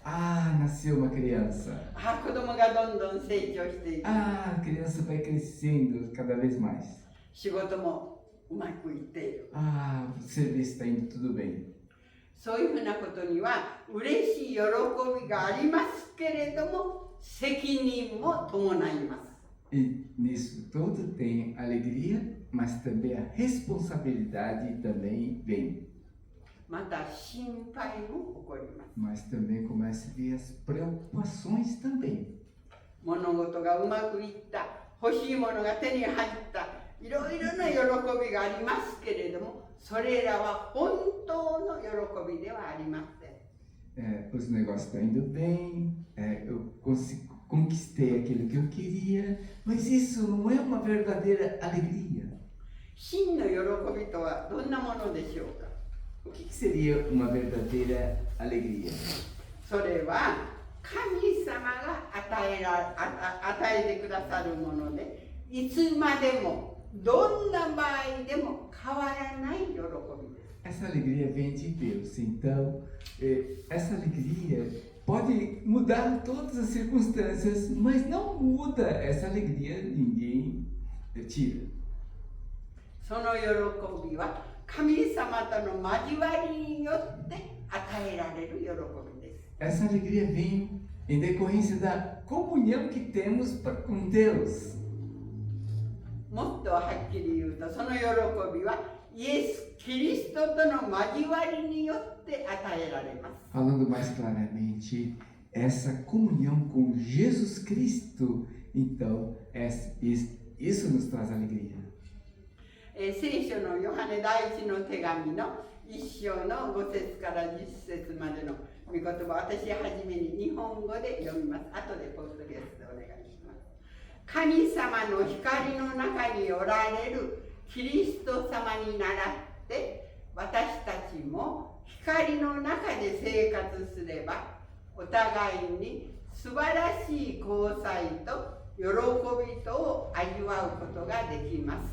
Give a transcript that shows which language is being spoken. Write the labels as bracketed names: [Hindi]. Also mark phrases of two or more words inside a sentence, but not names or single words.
[Portuguese] Ah, nasceu uma criança. [Japanese] あ、子供がどんどん成長していく。 [Portuguese] Ah, a criança vai crescendo cada vez mais. [Japanese] 仕事もうまくいっている。 [Portuguese] Ah, o serviço está indo tudo bem. [Japanese] そういうふうなことには嬉しい喜びがありますけれども、責任も伴います。 [Portuguese] E nisso tudo tem alegria, mas também a responsabilidade também vem. [Japanese] また心配も起こります。 [Portuguese] Mas também começa a vir as preocupações também. [Japanese] 物事がうまくいった、欲しいものが手に入った、いろいろな喜びがありますけれども、それらは本当の喜びではありません。 [Portuguese] Os negócios estão indo bem, eu conquistei aquilo que eu queria, mas isso não é uma verdadeira alegria. [Japanese] 真の喜びとはどんなものでしょうか。 [Portuguese] O que seria uma verdadeira alegria? [Japanese] それは神様が与えてくださるもので、いつまでもどんな場合でも変わらない喜びです。 [Portuguese] Essa alegria vem de Deus, então essa alegria pode mudar todas as circunstâncias, mas não muda essa alegria, ninguém tira. [Japanese] その喜びは神様との交わりによって与えられる喜びです。 [Portuguese] Essa alegria vem em decorrência da comunhão que temos com Deus. [Japanese] もっとはっきり言うと、その喜びはイエス・キリストとの交わりによって与えられます。 [Portuguese] Falando mais claramente, essa comunhão com Jesus Cristo, então isso nos traz alegria. [Japanese] 聖書のヨハネ第一の手紙の1章の5節から10節までの御言葉、私はじめに日本語で読みます。後でポッドキャストでお願いします。神様の光の中におられるキリスト様に倣って私たちも光の中で生活すればお互いに素晴らしい交際と喜びとを味わうことができます。